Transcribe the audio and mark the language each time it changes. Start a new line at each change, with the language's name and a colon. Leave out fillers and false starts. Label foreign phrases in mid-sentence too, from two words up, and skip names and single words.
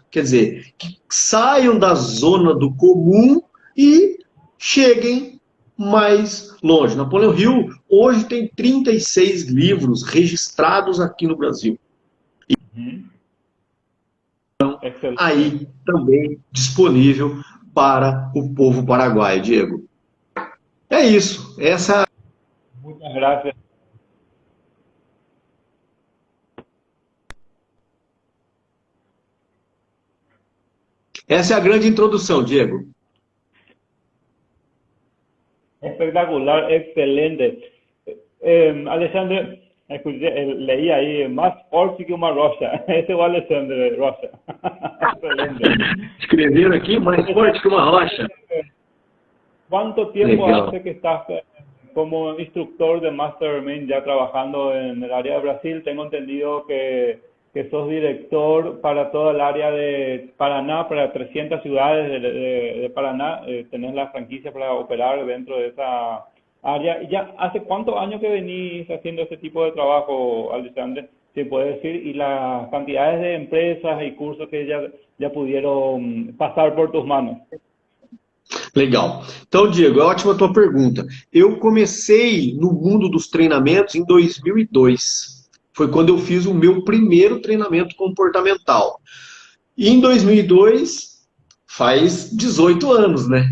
Portuguese: Quer dizer, que saiam da zona do comum e cheguem mais longe. Napoleão Hill hoje tem 36 livros registrados aqui no Brasil. Então, aí também disponível para o povo paraguaio, Diego. É isso.
Spanish: Muchas gracias.
Portuguese: Essa é a grande introdução, Diego.
Spanish: Espectacular, excelente. Alexandre, leí ahí, más
Portuguese: forte que uma rocha. Esse é o Alexandre Rocha. Excelente. Escreveram aqui, mais forte que uma rocha.
Spanish: ¿Cuánto tiempo
Portuguese: Legal.
Spanish: hace que estás como instructor de Mastermind ya trabajando en el área de Brasil? Tengo entendido que sos director para toda el área de Paraná, para 300 ciudades de Paraná. Tenés la franquicia para operar dentro de esa área. ¿Y ya hace cuántos años que venís haciendo ese tipo de trabajo, Alexandre? Se puede decir, y las cantidades de empresas y cursos que ya pudieron pasar por tus manos.
Portuguese: Legal. Então, Diego, é ótima a tua pergunta. Eu comecei no mundo dos treinamentos em 2002. Foi quando eu fiz o meu primeiro treinamento comportamental. E em 2002, faz 18 anos, né?